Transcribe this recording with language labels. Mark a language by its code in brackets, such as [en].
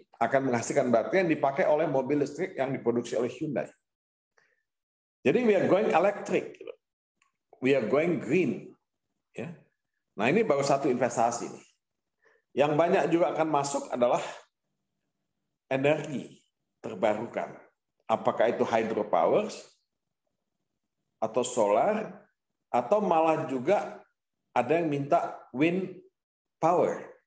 [id] akan menghasilkan baterai yang dipakai oleh mobil listrik yang diproduksi oleh Hyundai. [en] Jadi we are going electric, we are going green. [id] Ya. Nah ini baru satu investasi. Yang banyak juga akan masuk adalah energi terbarukan. Apakah itu hydropower atau solar, atau malah juga ada yang minta wind power.